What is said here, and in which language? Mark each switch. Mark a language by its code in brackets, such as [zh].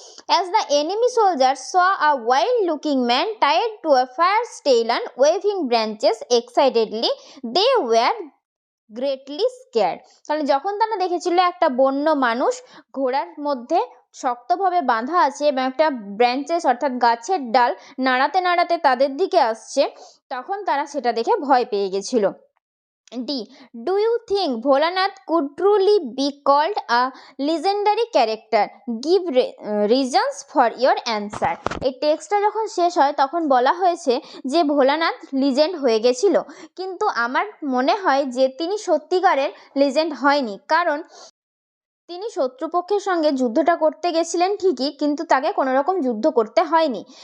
[en] As the enemy soldier saw a wild looking man tied to a fire stale and waving branches excitedly, they were greatly scared. [bn] তাহলে যখন তারা দেখেছিল একটা বন্য মানুষ ঘোড়ার মধ্যে শক্তভাবে বাঁধা আছে এবং একটা ব্রাঞ্চেস অর্থাৎ গাছের ডাল নাড়াতে নাড়াতে তাদের দিকে আসছে, তখন তারা সেটা দেখে ভয় পেয়ে গেছিল। [en] D. Do you think Bholanath could truly be called a legendary character? Give reasons for your answer. [bn] এই টেক্সটটা যখন শেষ হয় তখন বলা হয়েছে যে ভোলানাথ লিজেন্ড হয়ে গেছিল, কিন্তু আমার মনে হয় যে তিনি সত্যিকারের লিজেন্ড হয়নি, কারণ তিনি শত্রুপক্ষের সঙ্গে যুদ্ধটা করতে গেছিলেন ঠিকই, কিন্তু তাকে কোনো রকম যুদ্ধ করতে হয়নি।